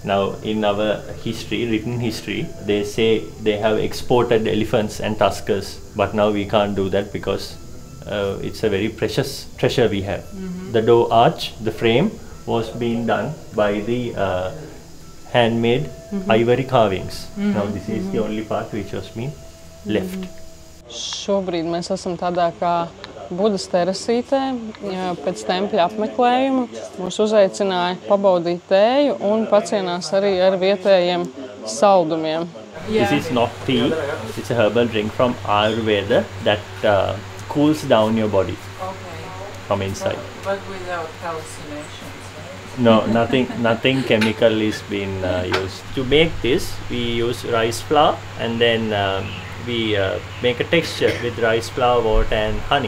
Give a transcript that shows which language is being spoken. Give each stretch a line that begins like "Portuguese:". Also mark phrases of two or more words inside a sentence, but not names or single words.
English: Now in our history, written history, they say they have exported elephants and tuskers. But now we can't do that because it's a very precious treasure we have. The door arch, the frame, was being done by the handmade ivory carvings. Now this is the only part which was being left.
Latvian: Šobrīd mēs esam tādā kā Budas terasītē. Pēc tempļa apmeklējuma mūs uzaicināja pabaudīt tēju un pacienās arī ar vietējiem saldumiem.
English: This is not tea, it's a herbal drink from Ayurveda that cools down your body from inside. But without hallucinations, right? No, nothing chemical is been used. To make this, we use rice flour and then we make a texture with rice flour, water and honey.